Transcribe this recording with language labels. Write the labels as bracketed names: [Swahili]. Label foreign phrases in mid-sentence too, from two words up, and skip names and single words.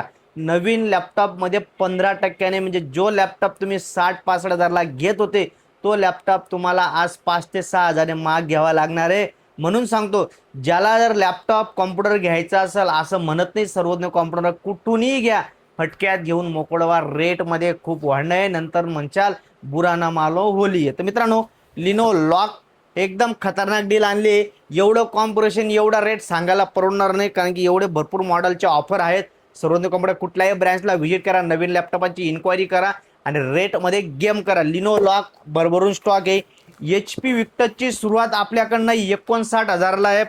[Marathi] नवीन लॅपटॉपमध्ये 15% म्हणजे जो लॅपटॉप तुम्ही 60-65 हजारला घेत होते तो लॅपटॉप तुम्हाला आज 5 ते 6 हजार महाग घ्यावा लागणार आहे. म्हणून सांगतो, ज्याला जर लॅपटॉप कॉम्प्युटर घ्यायचा असेल, असं म्हणत नाही सर्वज्ञ कॉम्प्युटर कुठूनही घ्या, फटक्यात घेऊन मोकळवा. रेटमध्ये खूप वाढणं आहे, नंतर म्हणचाल [Hindi] बुरा ना मालो होली [Marathi] आहे. तर मित्रांनो, लिनो लॉक एकदम खतरनाक डील आणली. एवढं कॉम्प्रेशन एवढा रेट सांगायला परवडणार नाही, कारण की एवढे भरपूर मॉडेलचे ऑफर आहेत. सर्वज्ञ कॉम्प्युटर कुठल्याही ब्रँचला व्हिजिट करा, नवीन लॅपटॉपाची इन्क्वायरी करा आणि रेटमध्ये गेम करा. लिनो लॉक भरभरून स्टॉक आहे. HP विक्टसची सुरुवात आपल्याकडनं 59 हजारला आहे.